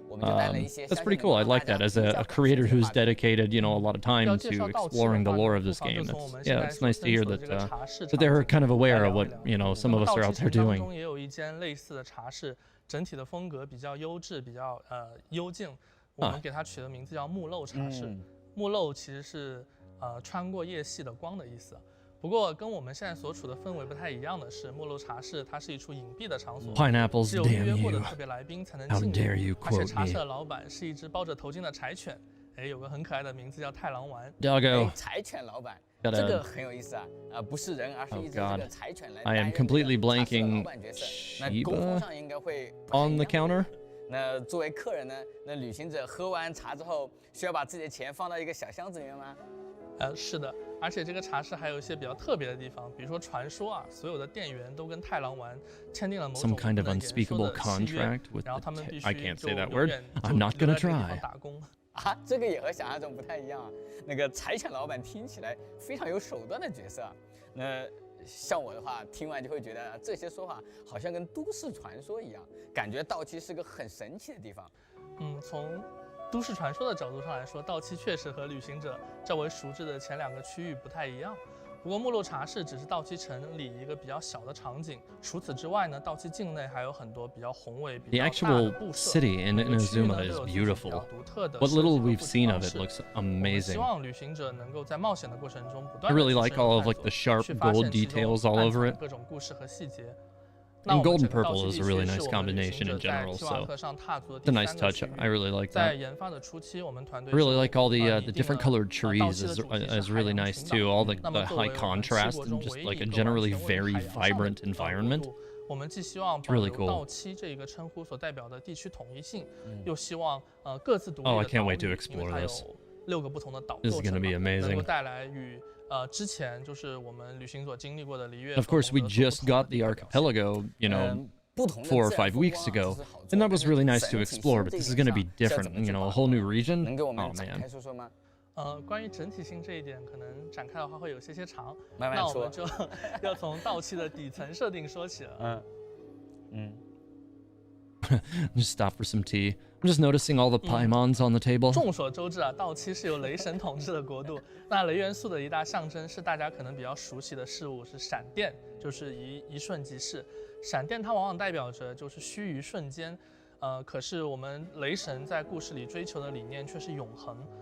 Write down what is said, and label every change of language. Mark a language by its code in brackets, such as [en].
[en] That's pretty cool. I like that as a creator who's dedicated, a lot of time to exploring the lore of this game. It's nice to hear that that they're kind of aware of what some of us are out there doing. [zh] 也有一间类似的茶室，整体的风格比较优质，比较幽静。我们给它取的名字叫木漏茶室。木漏其实是穿过夜隙的光的意思。不过跟我们现在所处的氛围不太一样的是，木漏茶室它是一处隐蔽的场所，只有预约过的特别来宾才能进入。而且茶室的老板是一只包着头巾的柴犬，有个很可爱的名字叫太郎丸。柴犬老板，这个很有意思啊！不是人，而是一只这个柴犬来。 [en] I am completely blanking. [zh] 那沟通上应该会 [en] on the counter. [zh] 那作为客人呢，那旅行者喝完茶之后，需要把自己的钱放到一个小箱子里面吗？是的，而且这个茶室还有一些比较特别的地方，比如说传说啊，所有的店员都跟太郎丸签订了某种 [en] some kind of unspeakable contract with the I can't say that word. I'm not gonna try. [zh] 打工啊，这个也和想象中不太一样啊。那个柴犬老板听起来非常有手段的角色啊。那像我的话，听完就会觉得这些说法好像跟都市传说一样，感觉稻期是个很神奇的地方。从都市传说的角度上来说，稻期确实和旅行者较为熟知的前2个区域不太一样。不过木漏茶室只是稻期城里一个比较小的场景，除此之外呢，稻期境内还有很多比较宏伟、比较大的布设。 [en] The actual city in Inazuma is beautiful. What little we've seen of it looks amazing. [zh] 希望旅行者能够在冒险的过程中不断 [en] I really like all of like the sharp gold details all over it. [zh] 各种故事和细节。 [en] And gold and purple is a really nice combination in general, so it's a nice touch. I really like that. I really like all the different colored trees is really nice too. All the high contrast and just like a generally very vibrant environment. [zh] 我们既希望保留稻期这一个称呼所代表的地区统一性，又希望各自独立的岛屿，因为它有6个不同的岛构成，能够带来与 之前就是我们旅行所经历过的璃月。 [en] Of course, we just got the archipelago, you know, 4 or 5 weeks ago, and that was really nice to explore. But this is going to be different, you know, a whole new region. Oh man. [zh] 关于整体性这一点，可能展开的话会有些长。那我们就要从稻期的底层设定说起了。 [en] Just stop for some tea. I'm just noticing all the paimons on the table. [zh] 众所周知啊，稻期是由雷神统治的国度。那雷元素的一大象征是大家可能比较熟悉的事物，是闪电，就是一瞬即逝。闪电它往往代表着就是须臾瞬间，可是我们雷神在故事里追求的理念却是永恒。